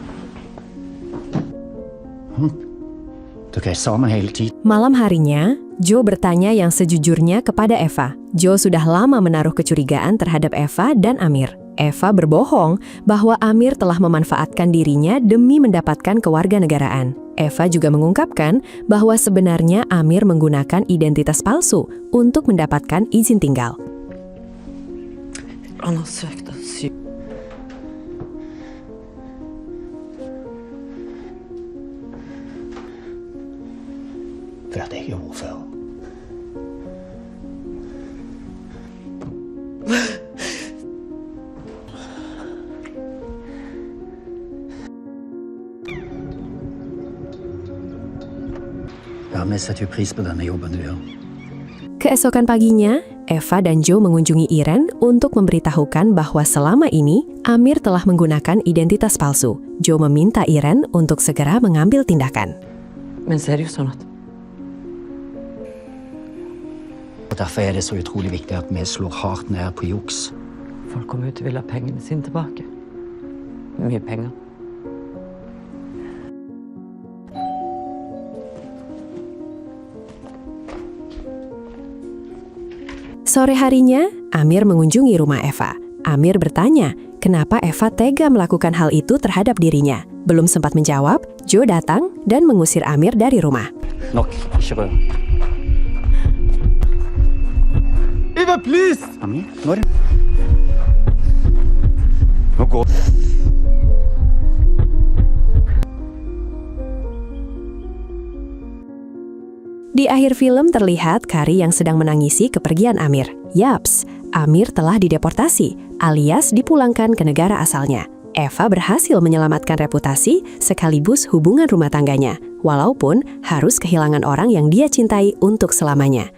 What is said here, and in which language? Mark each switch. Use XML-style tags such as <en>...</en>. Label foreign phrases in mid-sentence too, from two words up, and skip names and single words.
<no>Dere er sammen hele tiden.</no> <id>Malam harinya, Joe bertanya yang sejujurnya kepada Eva. Joe sudah lama menaruh kecurigaan terhadap Eva dan Amir. Eva berbohong bahwa Amir telah memanfaatkan dirinya demi mendapatkan kewarganegaraan. Eva juga mengungkapkan bahwa sebenarnya Amir menggunakan identitas palsu untuk mendapatkan izin tinggal.</id> <no>Han har søkt asyl. Hva er det jeg gjorde før? Ja, vi setter jo pris på denne jobben du gjør.</no> <id>Keesokan paginya, Eva dan Joe mengunjungi Iren untuk memberitahukan bahwa selama ini Amir telah menggunakan identitas palsu. Joe meminta Iren untuk segera mengambil tindakan.</id> <no>Men så er det jo sånn at Og derfor er det så utrolig viktig at vi slår hardt ned på juks. folk kommer ut og vil ha pengene sine tilbake. Mye penger.</no> <id>Sore harinya, Amir mengunjungi rumah Eva. Amir bertanya, kenapa Eva tega melakukan hal itu terhadap dirinya. Belum sempat menjawab, Joe datang dan mengusir Amir dari rumah.</id> <no>Nok, ikke rør. Eva, please! Amir, nå er det... Nå går...</no> <id>Di akhir film terlihat Kari yang sedang menangisi kepergian Amir. Yaps, Amir telah dideportasi, alias dipulangkan ke negara asalnya. Eva berhasil menyelamatkan reputasi sekaligus hubungan rumah tangganya, walaupun harus kehilangan orang yang dia cintai untuk selamanya.</id>